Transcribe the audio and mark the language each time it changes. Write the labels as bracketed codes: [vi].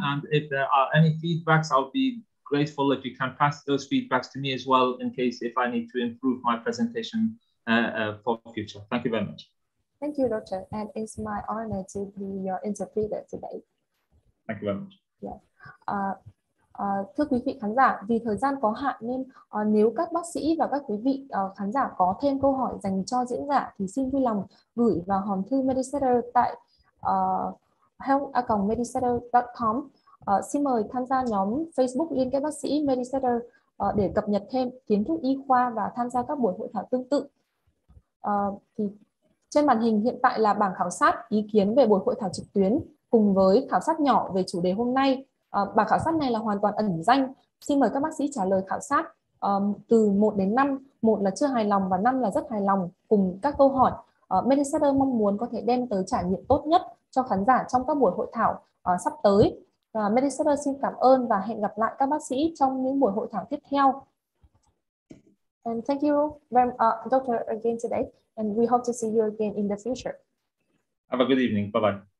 [en] And if there are any feedbacks, I'll be grateful if you can pass those feedbacks to me as well in case if I need to improve my presentation for the future. Thank you very much. Thank you, Doctor, and it's my honor to be your interpreter today. Thank you very much. Yeah. [vi] Thưa quý vị khán giả, vì thời gian có hạn nên nếu các bác sĩ và các quý vị khán giả có thêm câu hỏi dành cho diễn giả thì xin vui lòng gửi vào hòm thư Medisetter tại health@medisetter.com. Xin mời tham gia nhóm Facebook Liên kết bác sĩ Medisetter để cập nhật thêm kiến thức y khoa và tham gia các buổi hội thảo tương tự. Thì trên màn hình hiện tại là bảng khảo sát ý kiến về buổi hội thảo trực tuyến cùng với khảo sát nhỏ về chủ đề hôm nay. Bảng khảo sát này là hoàn toàn ẩn danh. Xin mời các bác sĩ trả lời khảo sát từ 1 đến 5. 1 là chưa hài lòng và 5 là rất hài lòng cùng các câu hỏi. Medisetter mong muốn có thể đem tới trải nghiệm tốt nhất cho khán giả trong các buổi hội thảo sắp tới. Medisetter xin cảm ơn và hẹn gặp lại các bác sĩ trong những buổi hội thảo tiếp theo. [en] And thank you, Doctor, again today. And we hope to see you again in the future. Have a good evening. Bye-bye.